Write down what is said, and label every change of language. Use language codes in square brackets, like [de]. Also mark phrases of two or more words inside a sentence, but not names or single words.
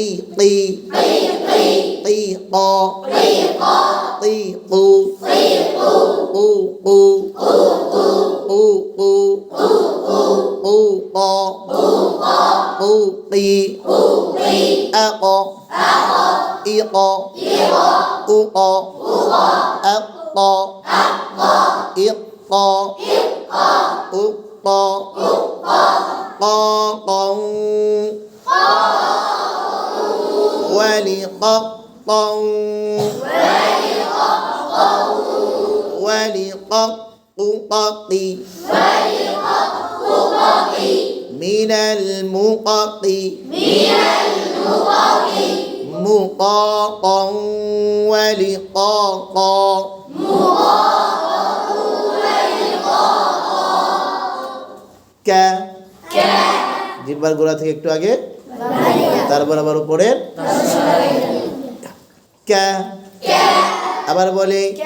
[ar] কি কি ক কি কু কু কু কু কু কু ক কু কি আ ক ই ক উ ক আ ক ই ক উ ক ক কং ولقط ولقط من المقط مقاطا ولقاطا [bn] কা জিহ্বার গোড়া থেকে একটু আগে তারপর আবার উপরে কা আবার বলে